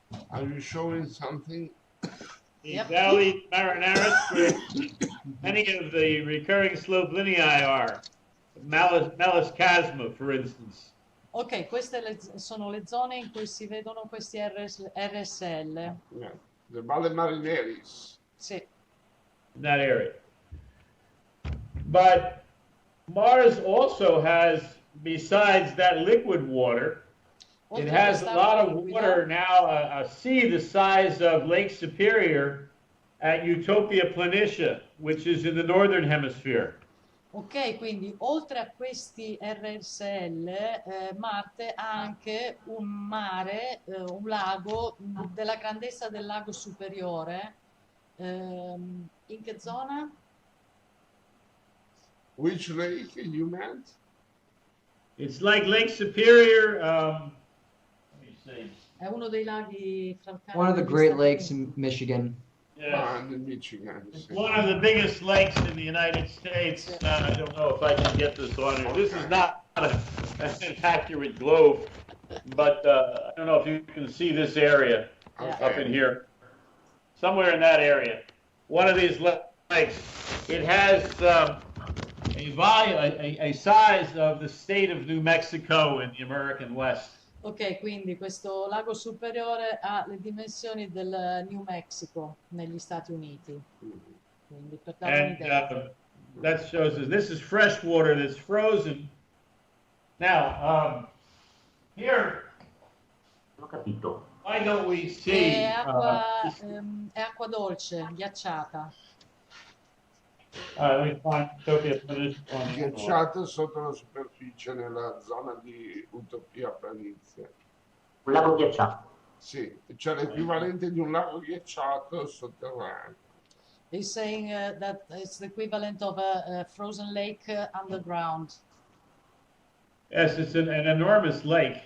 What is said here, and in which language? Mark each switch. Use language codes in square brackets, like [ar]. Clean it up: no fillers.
[en] Are you showing something? The Yep. valley Marinaris, where many of the recurring slope linii are. Malus Chasma, for instance. [it] Ok, queste sono le zone in cui si vedono questi RSL. [en] Yeah. The Valle Marineris. [it] Sì. [en] In that area. But Mars also has, besides that liquid water, it has a lot of water now, a sea the size of Lake Superior at Utopia Planitia, which is in the northern hemisphere. [it] Ok, quindi oltre a questi RSL, Marte ha anche un mare, un lago della grandezza del lago superiore. In che zona? [en] Which lake you meant? It's like Lake Superior. Let me see. [it] È uno dei laghi fra [en] One of the Great Lakes in Michigan. Yes. In Michigan. One of the biggest lakes in the United States. I don't know if I can get this on here. This is not an accurate globe, but I don't know if you can see this area up in here. Somewhere in that area. One of these lakes. It has a size of the state of New Mexico in the American West. [it] Ok, quindi questo lago superiore ha le dimensioni del New Mexico negli Stati Uniti. Quindi per dare un'idea. [en] That shows us this is fresh water that's frozen. Now, here, why don't we see? [it] È acqua dolce, ghiacciata. [en] Let me find Utopia [it] Ghiacciato sotto la superficie nella zona di Utopia Planitia. Un lago ghiacciato. Sì, c'è l'equivalente di un lago ghiacciato sotterraneo. [en] He's saying that it's the equivalent of a frozen lake underground. Yes, it's an enormous lake.